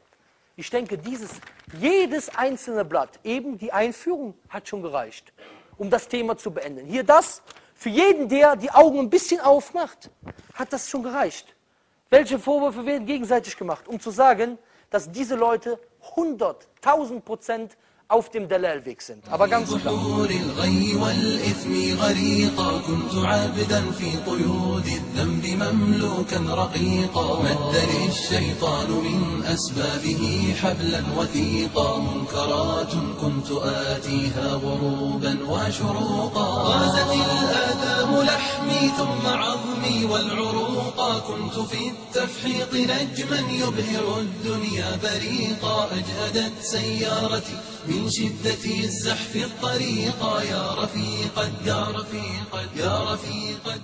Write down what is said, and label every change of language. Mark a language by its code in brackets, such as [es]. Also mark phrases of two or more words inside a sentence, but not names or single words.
[de] Ich denke, jedes einzelne Blatt, eben die Einführung, hat schon gereicht, um das Thema zu beenden. Hier das, für jeden, der die Augen ein bisschen aufmacht, hat das schon gereicht. Welche Vorwürfe werden gegenseitig gemacht, um zu sagen, dass diese Leute 100.000% auf dem Dalal-Weg sind. Aber ganz klar. [ar] كنت عابدا في قيود الذنب مملوكا رقيقا مدني الشيطان من أسبابه حبلا وثيقا منكرات كنت آتيها غروبا وشروقا غازت الآثام لحمي ثم عظمي والعروقا كنت في التفحيط نجما يبهر الدنيا بريقا أجهدت سيارتي من شدة الزحف الطريقا يا رفيق يا رفيق يا رفيق